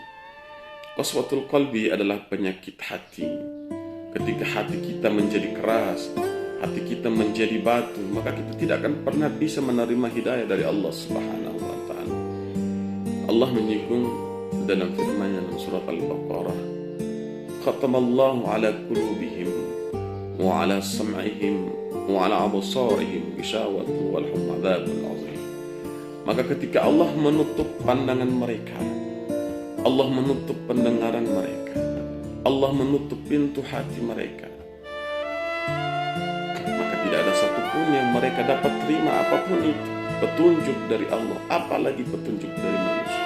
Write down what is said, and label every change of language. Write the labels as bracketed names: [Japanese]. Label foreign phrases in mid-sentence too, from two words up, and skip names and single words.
[Arabic] قسوة القلب [Indonesian] adalah penyakit hati. Ketika hati kita menjadi keras, hati kita menjadi batu, maka kita tidak akan pernah bisa menerima hidayah dari Allah [Arabic] سبحانه وتعالى. [Indonesian] Allah menyinggung dalam firman-Nya dalam surat Al-Baqarah, [Arabic] ختم الله على قلوبهم وعلى سمعهم وعلى أبصارهم غشاوة ولهم عذاب عظيم. [Indonesian] Maka ketika Allah menutup pandangan mereka, Allah menutup pendengaran mereka, Allah menutup pintu hati mereka, maka tidak ada satupun yang mereka dapat terima apapun itu, petunjuk dari Allah, apalagi petunjuk dari manusia.